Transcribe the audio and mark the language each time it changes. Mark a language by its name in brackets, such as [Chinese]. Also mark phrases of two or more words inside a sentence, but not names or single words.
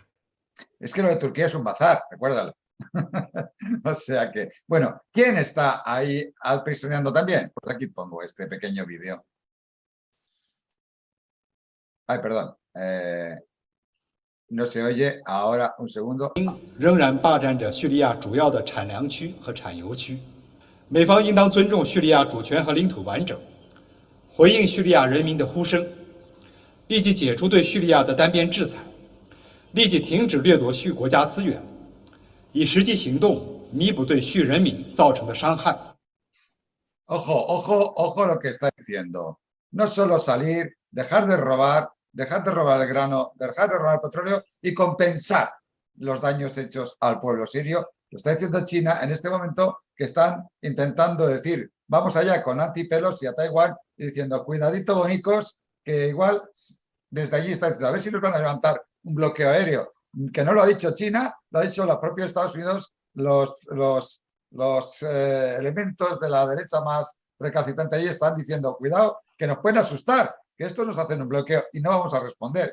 [Spanish] Es que lo de Turquía es un bazar, recuérdalo. O sea que, bueno, ¿quién está ahí aprisionando también? Pues aquí pongo este pequeño vídeo. Ay, perdón. No se oye. Ahora, un segundo. [Chinese] 仍然霸占着叙利亚主要的产粮区和产油区，美方应当尊重叙利亚主权和领土完整，回应叙利亚人民的呼声，立即解除对叙利亚的单边制裁，立即停止掠夺叙国家资源，以实际行动弥补对叙人民造成的伤害。 [Spanish] Ojo, ojo, ojo lo que está diciendo. No solo salir, dejar de robar el grano, dejar de robar el petróleo y compensar los daños hechos al pueblo sirio. Lo está diciendo China en este momento, que están intentando decir, vamos allá con Nancy Pelosi a Taiwán y diciendo, cuidadito bonicos, que igual desde allí está diciendo, a ver si nos van a levantar un bloqueo aéreo, que no lo ha dicho China, lo ha dicho la propia Estados Unidos, los elementos de la derecha más recalcitrante allí están diciendo, cuidado, que nos pueden asustar, que esto nos hacen un bloqueo y no vamos a responder.